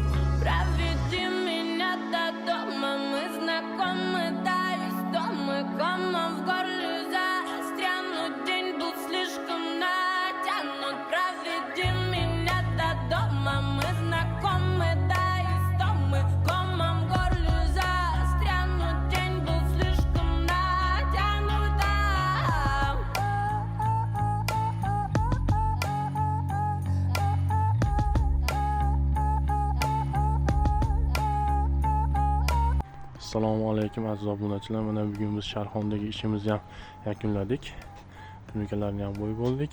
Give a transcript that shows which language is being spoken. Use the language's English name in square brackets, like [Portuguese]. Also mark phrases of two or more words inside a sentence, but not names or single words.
[Russian] Проведи меня до дома, мы знакомы, да, истомы, в горле застрянут, день был слишком натянут. Проведи меня до дома, мы знакомы, да, истомы, в горле застрянут, день был слишком натянут. [Uzbek] Assalomu alaykum aziz obunachilar. Mana bugun biz Sharxondagi ishimizni ham yakunladik. Tunukalarni ham qo'yib oldik.